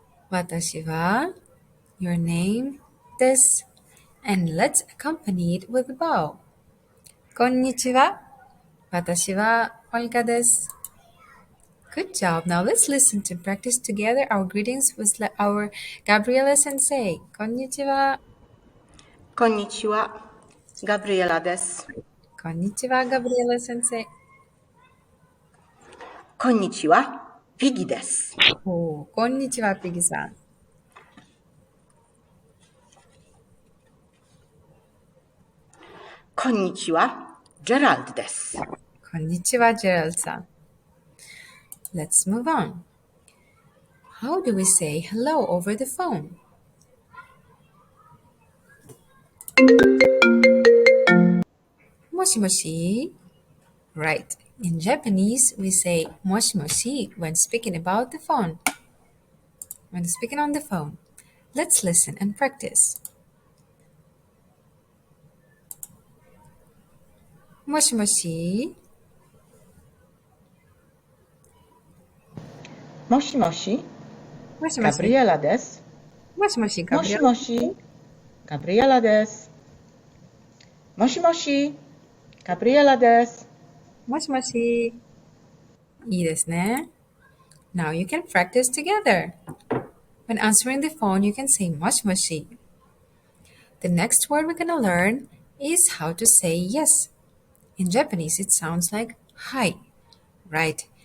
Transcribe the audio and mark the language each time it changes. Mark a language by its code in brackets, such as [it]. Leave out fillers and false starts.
[ja] 私は [en] your name [ja] です。 [en] And let's accompany it with a bow. [ja] こんにちは。私は Olga です。 [en] Good job. Now let's listen to practice together our greetings with our Gabriela Sensei. [ja] こんにちは。こんにちは、ガブリエラです。こんにちは、Gabriela Sensei. こんにちは、ピギです。こんにちは、ピギさん。こんにちは、ジェラルドです。こんにちは、ジェラルドさん。 [en] Let's move on. How do we say hello over the phone? [ja] もしもし [en] Right. In Japanese, we say もしもし when speaking about the phone. When speaking on the phone. Let's listen and practice. [ja] もしもしもしもし、もしもしガブリエラです。もしもし、もしもし、ガブリエラです。もしもし、ガブリエラです。もしもし。いいですね。 [en] Now you can practice together. When answering the phone, you can say moshi. The next word we're gonna learn is how to say yes. In Japanese, it sounds like hi. Right.